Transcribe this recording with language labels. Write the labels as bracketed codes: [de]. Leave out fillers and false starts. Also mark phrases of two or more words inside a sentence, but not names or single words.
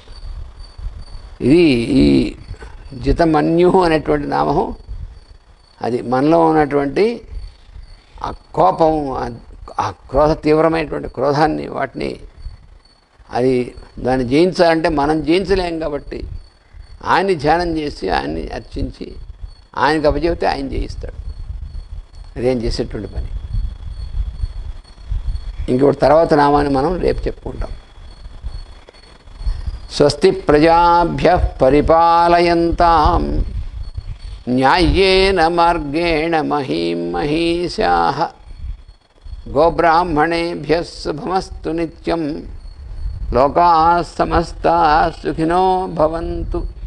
[te] ఇది ఈ జితమన్యు అనేటువంటి నామం, అది మనలో ఉన్నటువంటి ఆ కోపం, ఆ తీవ్రమైనటువంటి క్రోధాన్ని, వాటిని దాన్ని జయించాలంటే మనం జయించలేం. కాబట్టి ఆయన్ని ధ్యానం చేసి, ఆయన్ని అర్చించి, ఆయనకు అప్పచెబితే ఆయన జయిస్తాడు. అదేం చేసేటువంటి పని. ఇంకొకటి తర్వాత నామాన్ని మనం రేపు చెప్పుకుంటాం. [sa] स्वस्ति प्रजाभ्यः परिपालयन्ताम् न्यायेन मार्गेण महीं महीषाः गोब्राह्मणेभ्यः शुभमस्तु नित्यं. लोकाः समस्ताः सुखिनो भवन्तु.